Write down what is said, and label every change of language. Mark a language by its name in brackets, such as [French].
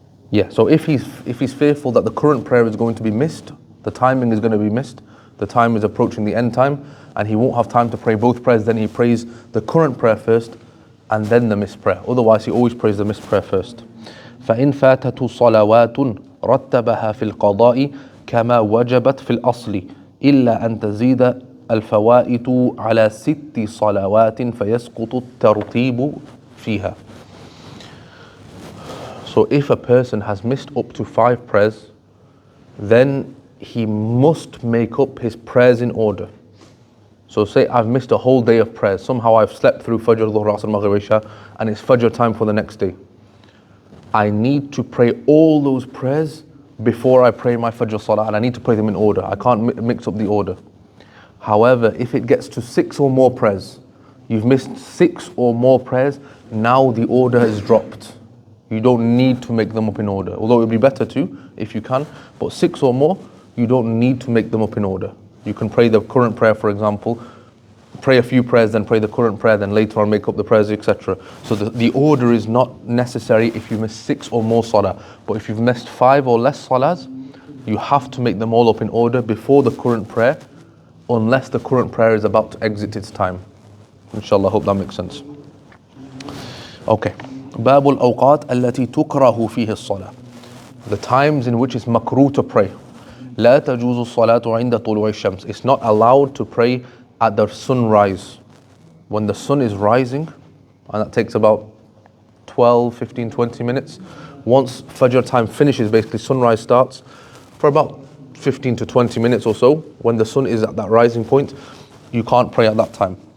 [English] Yeah, so if he's fearful that the current prayer is going to be missed, the timing is going to be missed, the time is approaching the end time, and he won't have time to pray both prayers, then he prays the current prayer first, and then the missed prayer. Otherwise, he always prays the missed prayer first. [Arabic] فإن فاتت صلوات رتبها في القضاء كما وجبت في الأصل إلا أن تزيد الفوائت على 6 صلوات فيسقط الترتيب فيها. [English] So if a person has missed up to 5 prayers, then he must make up his prayers in order. So say I've missed a whole day of prayers. Somehow I've slept through Fajr, Dhuhr, Asr, Maghrib, Isha, and it's Fajr time for the next day. I need to pray all those prayers before I pray my Fajr Salah, and I need to pray them in order. I can't mix up the order. However, if it gets to 6 or more prayers, you've missed 6 or more prayers, now the order is dropped. You don't need to make them up in order. Although it would be better to, if you can, but 6 or more, you don't need to make them up in order. You can pray the current prayer, for example, pray a few prayers, then pray the current prayer, then later on make up the prayers, etc. So the order is not necessary if you miss 6 or more salah. But if you've missed 5 or less salahs, you have to make them all up in order before the current prayer, unless the current prayer is about to exit its time. Inshallah, hope that makes sense. Okay. [Arabic] باب الأوقات التي تكره فيه الصلاة. [English] The times in which it's makruh to pray. [Arabic] لا تجوز الصلاة عند طلوع الشمس. [English] It's not allowed to pray at the sunrise. When the sun is rising, and that takes about 12, 15, 20 minutes. Once Fajr time finishes, basically sunrise starts, for about 15 to 20 minutes or so, when the sun is at that rising point, you can't pray at that time.